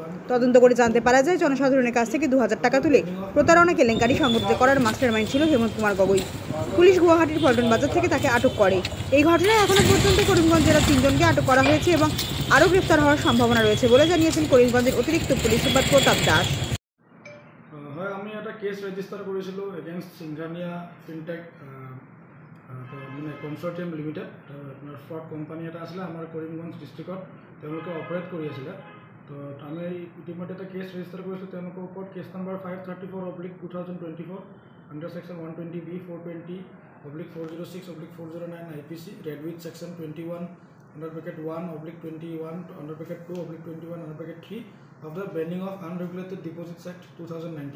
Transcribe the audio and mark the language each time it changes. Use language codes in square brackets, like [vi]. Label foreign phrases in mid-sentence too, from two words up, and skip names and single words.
[bn] তদন্ত করে জানতে পারা যায়, জনসাধারণের কাছ থেকে 2000 টাকা তুলে প্রতারণা কেলেঙ্কারি সংগঠিত করার মাস্টারমাইন্ড ছিল হেমন্ত কুমার গগৈ। পুলিশ গুয়াহাটির পল্টন বাজার থেকে তাকে আটক করে। এই ঘটনায় এখনো পর্যন্ত করিমগঞ্জ জেলার 3 জনকে আটক করা হয়েছে এবং আরও গ্রেফতার হওয়ার সম্ভাবনা রয়েছে বলে জানিয়েছেন করিমগঞ্জের অতিরিক্ত পুলিশ সুপার প্রতাপ দাস। হয়, আমি একটা [en] case register [bn] করেছিল এগেইনস্ট সিংঘানিয়া ফিনটেক মানে কনচৰ্টিয়াম লিমিটেড। [as] আপোনাৰ [en] fraud company [as] এটা আছিলে আমাৰ কৰিমগঞ্জ ডিষ্ট্ৰিক্টত, তেওঁলোকে অপাৰেট কৰি আছিলে। তো আমি ইতিমধ্যে এটা [en] case register [as] কৰিছোঁ তেওঁলোকৰ ওপৰত। [en] case number 534/2024 under section 120B 420/406/409 IPC read with section 21 (1)/21 (2)/21 of the Banning of Unregulated Deposits Act 2019।